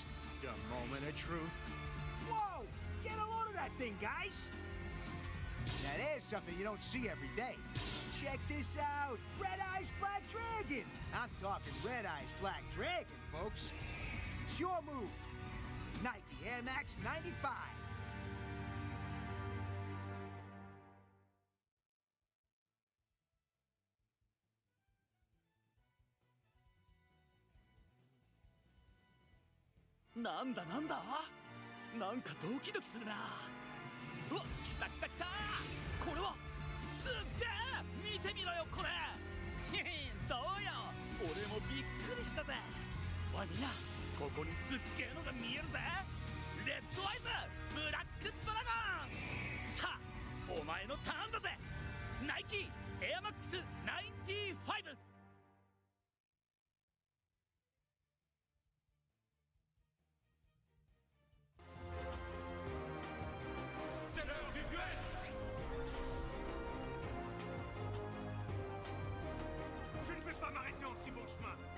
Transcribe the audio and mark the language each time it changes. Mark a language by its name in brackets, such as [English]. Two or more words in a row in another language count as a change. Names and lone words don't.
[English] The moment of truth. Whoa! Get a load of that thing, guys! Now there's something you don't see every day. Check this out! Red Eyes Black Dragon! I'm talking Red Eyes Black Dragon, folks. It's your move. Nike Air Max 95. [Japanese] なんだなんだなんかドキドキするなうわ来た来た来たこれはすっげえ見てみろよこれへへどうよ俺もびっくりしたぜおいみんなここにすっげえのが見えるぜレッドアイズブラックドラゴンさあお前のターンだぜナイキエアマックス95 [French] Je ne vais pas m'arrêter en si bon chemin.